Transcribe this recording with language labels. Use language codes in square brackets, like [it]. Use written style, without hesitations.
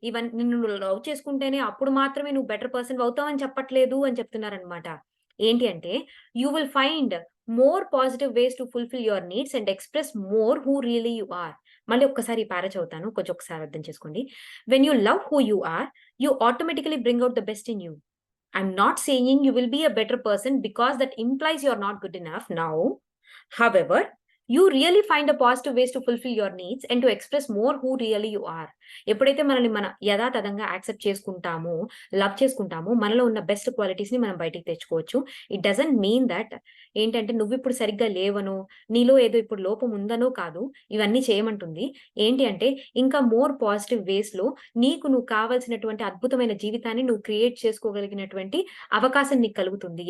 [te] నిన్ను నువ్వు లవ్ చేసుకుంటేనే అప్పుడు మాత్రమే నువ్వు బెటర్ పర్సన్‌వి అవుతావని చెప్పట్లేదు" అని చెప్తున్నారనమాట. ఏంటి అంటే, [en] "You will find more positive ways to fulfil your needs and express more who really you are." [te] మళ్ళీ ఒక్కసారి ఈ పారా చదువుతాను. కొంచెం ఒకసారి అర్థం చేసుకోండి. [en] "When you love who you are, you automatically bring out the best in you. I'm not saying you will be a better person because that implies you're not good enough now. However, you really find a positive ways to fulfill your needs and to express more who really you are." [te] ఎప్పుడైతే మనల్ని మన యథాతథంగా accept చేసుకుంటామో, love చేసుకుంటామో, మనలో ఉన్న best క్వాలిటీస్‌ని మనం బయటికి తెచ్చుకోవచ్చు. [en] it doesn't mean that [te] ఏంటంటే నువ్విప్పుడు సరిగ్గా లేవనో, నీలో ఏదో ఇప్పుడు లోపం ఉందనో కాదు. ఇవన్నీ చేయమంటుంది. ఏంటి అంటే ఇంకా మోర్ పాజిటివ్ వేస్‌లో నీకు నువ్వు కావాల్సినటువంటి అద్భుతమైన జీవితాన్ని నువ్వు క్రియేట్ చేసుకోగలిగినటువంటి అవకాశం నీకు కలుగుతుంది.